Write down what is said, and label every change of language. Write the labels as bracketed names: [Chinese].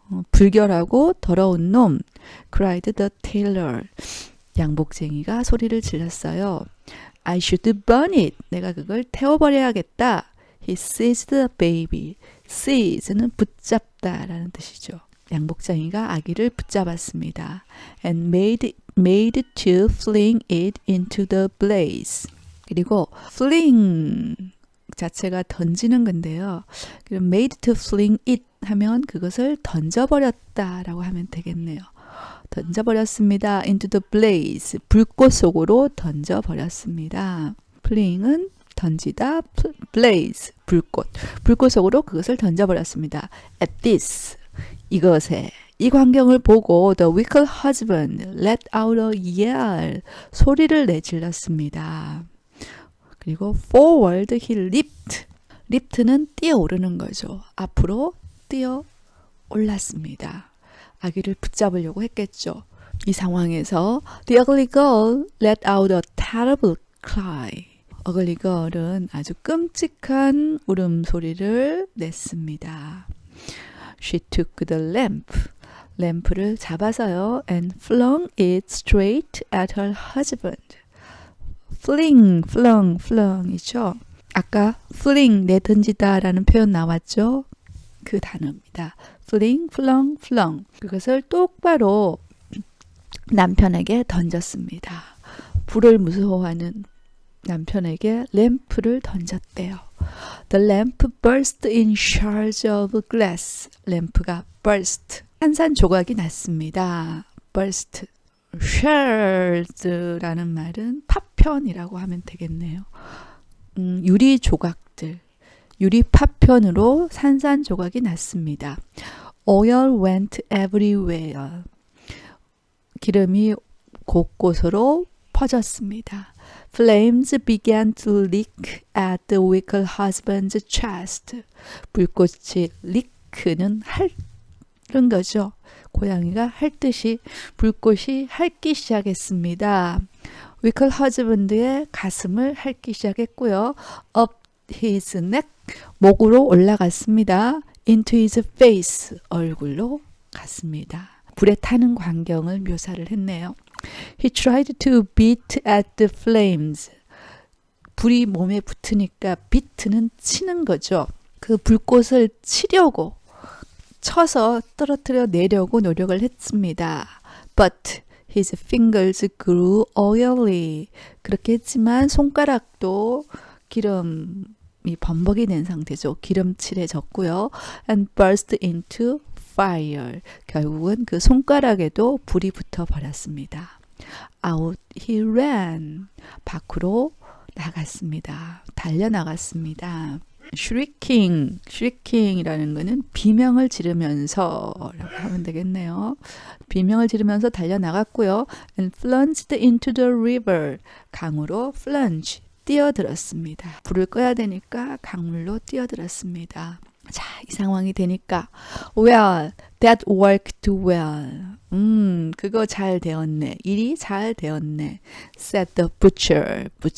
[Korean] 불결하고 더러운 놈. [English] cried the tailor. [Korean] 양복쟁이가 소리를 질렀어요. [English] I should burn it. [Korean] 내가 그걸 태워버려야겠다. [English] He seized the baby. [Korean] seize는 붙잡다 라는 뜻이죠. 양복쟁이가 아기를 붙잡았습니다. [English] And made to fling it into the blaze. [Korean] 그리고 fling 자체가 던지는 건데요. 그럼 [English] made to fling it [Korean] 하면 그것을 던져버렸다라고 하면 되겠네요. 던져버렸습니다. [English] into the blaze, [Korean] 불꽃 속으로 던져버렸습니다. fling은 던지다, blaze, 불꽃 속으로 그것을 던져버렸습니다. [English] at this, [Korean] 이것에, 이 광경을 보고 [English] the wicked husband let out a yell, [Korean] 소리를 내질렀습니다. [English] 그리고 forward he leaped. [Korean] leap는 뛰어오르는 거죠. 앞으로 뛰어 올랐습니다. 아기를 붙잡으려고 했겠죠. 이 상황에서 [English] the ugly girl let out a terrible cry. ugly girl [Korean] 은 아주 끔찍한 울음소리를 냈습니다. [English] She took the [Korean] 램프를 잡아서요, [English] and flung it straight at her husband. [Korean] fling이죠. 아까 fling, 내던지다 라는 표현 나왔죠? 그 단어입니다. flung. 그것을 똑바로 남편에게 던졌습니다. 불을 무서워하는 남편에게 램프를 던졌대요. [English] The lamp burst in shards of glass. 램프가 burst, [Korean] 산산조각이 났습니다. burst. shared라는 말은 파편이라고 하면 되겠네요. 유리 조각들, 유리 파편으로 산산조각이 났습니다. [English] Oil went everywhere. [Korean] 기름이 곳곳으로 퍼졌습니다. [English] Flames began to leak at the wicked husband's chest. [Korean] 불꽃이 leak는 핥는 거죠. 고양이가 핥듯이 불꽃이 핥기 시작했습니다. [English] wicked husband [Korean] 의 가슴을 핥기 시작했고요. [English] Up his neck, [Korean] 목으로 올라갔습니다. [English] Into his face, [Korean] 얼굴로 갔습니다. 불에 타는 광경을 묘사를 했네요. [English] He tried to beat at the flames. [Korean] 불이 몸에 붙으니까 beat는 치는 거죠. 그 불꽃을 치려고 쳐서 떨어뜨려 내려고 노력을 했습니다. [English] But his fingers grew oily. [Korean] 그렇게 했지만 손가락도 기름이 범벅이 된 상태죠. 기름칠해졌고요. [English] And burst into fire. [Korean] 결국은 그 손가락에도 불이 붙어 버렸습니다. [English] Out he ran. [Korean] 밖으로 나갔습니다. 달려나갔습니다. shrieking 이라는 것은 비명을 지르면서 라고 하면 되겠네요. 비명을 지르면서 달려나갔고요. [English] And plunged into the river. [Korean] 강으로 plunge, 뛰어들었습니다. 불을 꺼야 되니까 강물로 뛰어들었습니다. 자, 이 상황이 되니까 [English] well, that worked well. [Korean] 그거 잘 되었네. 일이 잘 되었네. [English] said the butcher.